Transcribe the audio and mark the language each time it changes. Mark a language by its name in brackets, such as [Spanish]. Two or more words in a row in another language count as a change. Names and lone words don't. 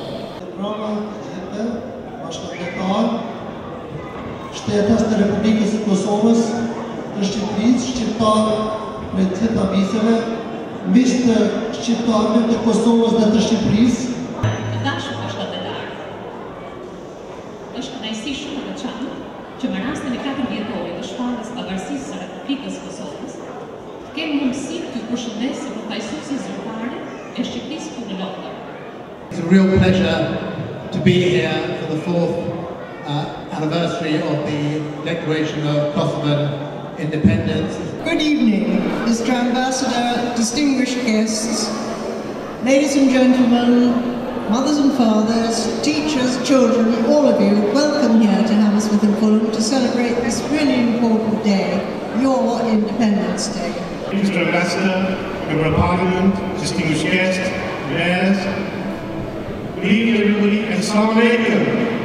[Albanian] Shtetas të Republikës së Kosovës, të Shqipërisë, shqiptarë me të gjitha viseve, miq të shqiptarëve të Kosovës dhe të Shqipërisë. Dashur bashkëpunëtor, është kënaqësi shumë e veçantë që në rastin e 4 vjetorit të shpalljes pavarësisë së Republikës së Kosovës, të kemi mundësi të përshëndesim si përfaqësuesi zyrtare e Shqipërisë këtu në Londër. [English] It's a real pleasure to be here for the 4th anniversary of the Declaration of Kosovan Independence. Good evening, Mr. Ambassador, distinguished guests, ladies and gentlemen, mothers and fathers, teachers, children, all of you, welcome here to Hammersmith and Fulham to celebrate this really important day, your Independence Day. Mr. Ambassador, Member of Parliament, distinguished guests, mayors, good evening everybody and [Arabic] السلام عليكم.